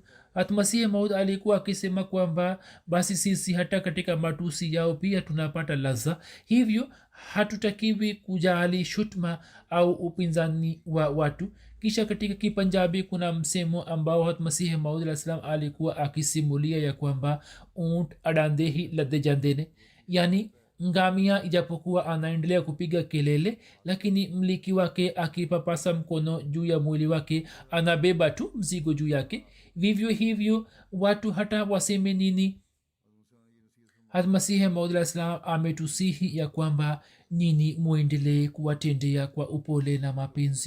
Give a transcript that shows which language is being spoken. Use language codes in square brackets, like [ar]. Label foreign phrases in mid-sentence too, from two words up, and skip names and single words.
[sw] hatmasihi maud alikuwa akisema kwamba basi sisi hata katika matusi yao pia tunapata laza, hivyo hatutakiwi kujali shutma au upinzani wa watu. kisha katika kipanjabi kuna msemo ambao hatmasihi maud [ar] عليه السلام [sw] alikuwa akisimulia ya kwamba [pa] ਊਠ ਅੜਾਂਦੇ ਹੀ ਲੱਦੇ ਜਾਂਦੇ ਨੇ, [sw] yani ngamia ijapokuwa anaendelea kupiga kelele, lakini mliki wake akipapasa mkono juu ya mwili wake anabeba tu mzigo juu yake. vivyo hivyo watu hata waseme nini, hatmasihi maud [ar] عليه السلام [sw] ametusihi ya kwamba nini muendelee kuwatendea kwa upole na mapenzi.